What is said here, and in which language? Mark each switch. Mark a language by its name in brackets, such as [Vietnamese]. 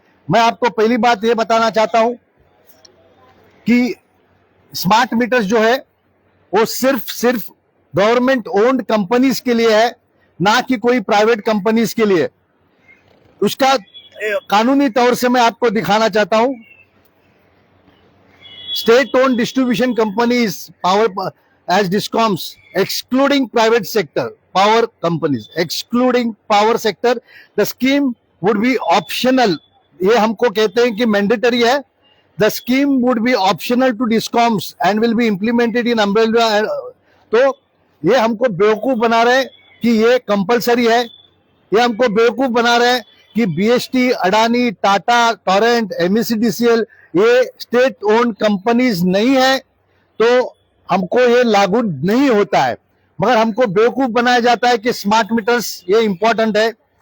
[Hindi] मैं आपको पहली बात ये बताना चाहता हूं कि स्मार्ट मीटर्स जो है वो सिर्फ गवर्नमेंट ओन्ड कंपनीज के लिए है, ना कि कोई प्राइवेट कंपनीज के लिए। उसका कानूनी तौर से मैं आपको दिखाना चाहता हूं। [English] State owned distribution companies power as discoms excluding private sector power companies, excluding power sector, the scheme would be optional। [Hindi] ये हमको कहते हैं कि मैंडेटरी है। [English] The scheme would be optional to discoms and will be implemented in umbrella। [Hindi] तो ये हमको बेवकूफ बना रहे कि ये कंपलसरी है। ये हमको बेवकूफ बना रहे कि बीएसटी, अडानी, टाटा, टोरेंट, एमईसीडीसीएल ये स्टेट ओन्ड कंपनीज नहीं है तो हमको ये लागू नहीं होता है, मगर हमको बेवकूफ बनाया जाता है कि स्मार्ट मीटर्स ये इंपॉर्टेंट है।